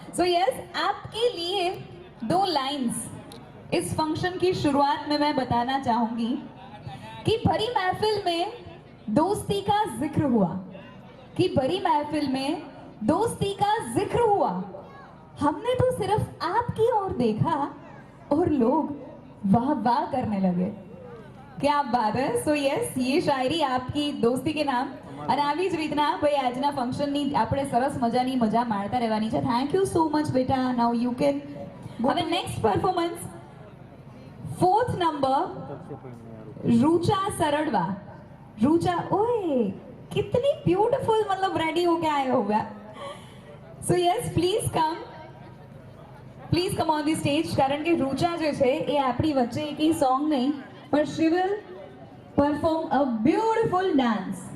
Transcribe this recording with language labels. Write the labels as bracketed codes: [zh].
[hi] So yes, आपके लिए 2 lines इस फंक्शन की शुरुआत में मैं बताना चाहूंगी कि भरी महफिल में दोस्ती का जिक्र हुआ, कि भरी महफिल में दोस्ती का जिक्र हुआ. हमने तो सिर्फ आपकी ओर देखा और लोग वाह वाह करने लगे. क्या बात है. सो यस, ये शायरी आपकी दोस्ती के नाम. [gu] અને આવી જ રીતના ભાઈ આજના ફંક્શનની આપણે સરસ મજાની મજા માણતા રહેવાની છે. [en] Thank you so much બેટા. Now you can હવે next performance 4th number Rucha Saradva. [hi] Rucha, ओए कितनी ब्यूटीफुल, मतलब रेडी होके आए हो गया. [en] So yes, please come on the stage. [gu] કારણ કે રૂચા જે છે એ આપણી વચ્ચે એકેય સોંગ નહીં, પણ [en] she will perform a beautiful dance.